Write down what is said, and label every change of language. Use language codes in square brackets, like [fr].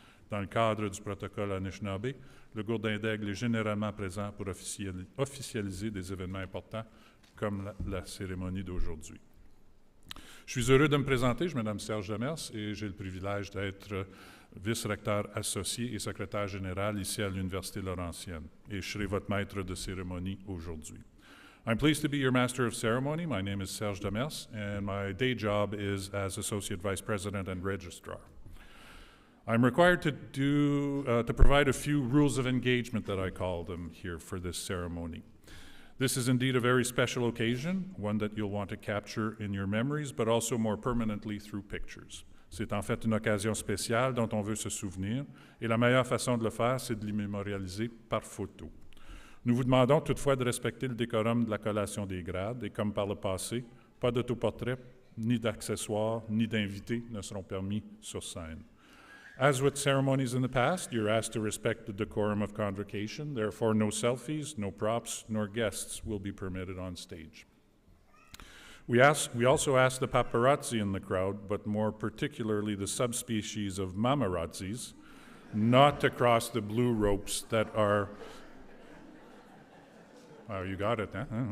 [fr] Dans le cadre du protocole Anishinaabe, le gourdin d'aigle est généralement présent pour officialiser des événements importants comme la cérémonie d'aujourd'hui. Je suis heureux de me présenter, je m'appelle Serge Demers et j'ai le privilège d'être vice-recteur associé et secrétaire général ici à l'Université Laurentienne, et je serai votre maître de cérémonie aujourd'hui. [en] I'm pleased to be your master of ceremony. My name is Serge Demers, and my day job is as associate vice president and registrar. I'm required to provide a few rules of engagement that I call them here for this ceremony. This is indeed a very special occasion, one that you'll want to capture in your memories, but also more permanently through pictures. [fr] C'est en fait une occasion spéciale dont on veut se souvenir, et la meilleure façon de le faire, c'est de l'immémorialiser par photo. Nous vous demandons toutefois de respecter le décorum de la collation des grades, et comme par le passé, pas d'autoportrait, ni d'accessoires, ni d'invités ne seront permis sur scène. [en] As with ceremonies in the past, you're asked to respect the decorum of convocation. Therefore, no selfies, no props, nor guests will be permitted on stage. We also ask the paparazzi in the crowd, but more particularly the subspecies of mamarazzis, not to cross the blue ropes that are, oh, you got it, huh?